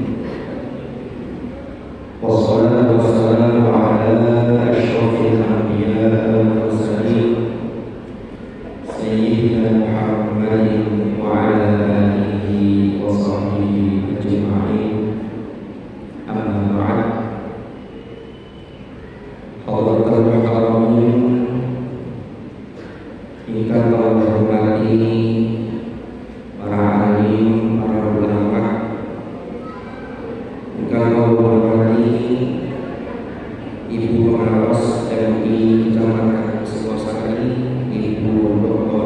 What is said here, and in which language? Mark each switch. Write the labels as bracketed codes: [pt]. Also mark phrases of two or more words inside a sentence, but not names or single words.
[ar] والصلاة والسلام على أشرف الأنبياء والمرسلين سيدنا محمد وعلى آله وصحبه أجمعين. أما بعد. حضرة المكرمين [jv] ingkang kula hormati para alim, para ulama, ingkang kula hormati [id] Ibu Pengawas MI Kecamatan Singosari, Ibu Dr.